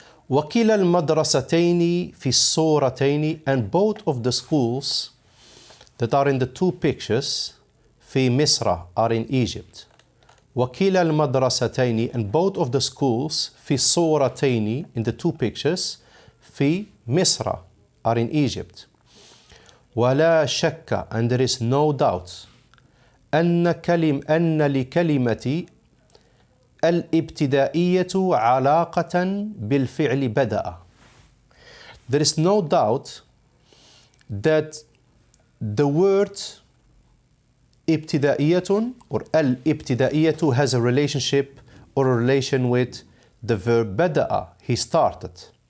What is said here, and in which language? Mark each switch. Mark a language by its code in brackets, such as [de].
[ar] وكلا المدرستين في الصورتين, [en] and both of the schools that are in the two pictures [ar] في مصر [en] are in Egypt. [ar] وكلا المدرستين, [en] and both of the schools [ar] في الصورتين, [en] in the two pictures [ar] في مصر [en] are in Egypt. [ar] ولا شك, [en] and there is no doubt, [ar] أن لكلمة الابتدائية علاقة بالفعل بدأ. [en] There is no doubt that the word ابتدائية or الابتدائية has a relationship or a relation with the verb بدأ, he started.